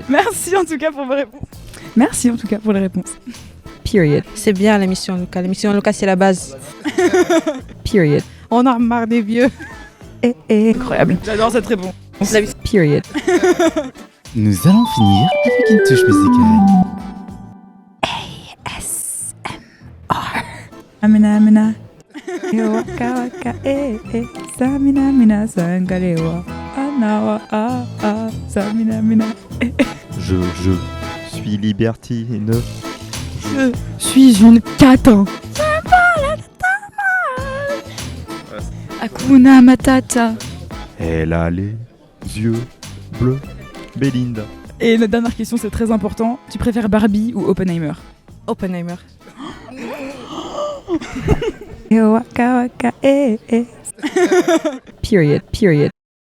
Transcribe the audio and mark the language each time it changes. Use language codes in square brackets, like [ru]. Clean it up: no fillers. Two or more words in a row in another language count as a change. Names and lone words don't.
[fr] Merci en tout cas pour vos réponses. Merci en tout cas pour les réponses. Period. C'est bien l'émission locale. L'émission locale, c'est la base. Period. On a marre des vieux. Incroyable. J'adore cette réponse. Period. Nous allons finir avec une touche musicale. Amina amina. Waka waka samina mina sangarewa. Anawa samina mina. Je suis libertine. Je suis une catin. [sw] Hakuna Matata. [fr] Elle a les yeux bleus. Belinda. Et notre dernière question, c'est très important. Tu préfères Barbie ou Oppenheimer? Oppenheimer. Period.